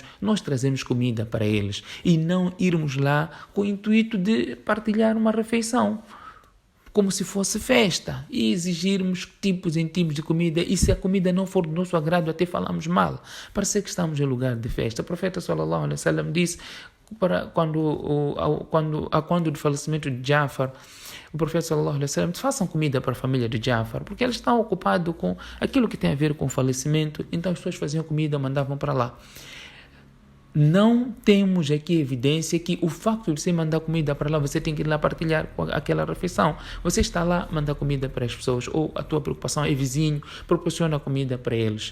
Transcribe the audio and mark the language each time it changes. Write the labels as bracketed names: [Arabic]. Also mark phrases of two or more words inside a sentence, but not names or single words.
[Portuguese] Nós trazemos comida para eles e não irmos lá com o intuito de partilhar uma refeição como se fosse festa e exigirmos tipos em tipos de comida, e se a comida não for do nosso agrado até falamos mal. Parece que estamos em lugar de festa. O profeta [Arabic] صلى الله عليه وسلم [Portuguese] disse quando do falecimento de Jafar, o profeta [Arabic] صلى الله عليه وسلم [Portuguese] disse: façam comida para a família de Jafar, porque eles estão ocupados com aquilo que tem a ver com o falecimento. Então as pessoas faziam comida, mandavam para lá. Não temos aqui evidência que o facto de você mandar comida para lá, você tem que ir lá partilhar aquela refeição. Você está lá, manda comida para as pessoas, ou a tua preocupação é vizinho, proporciona comida para eles.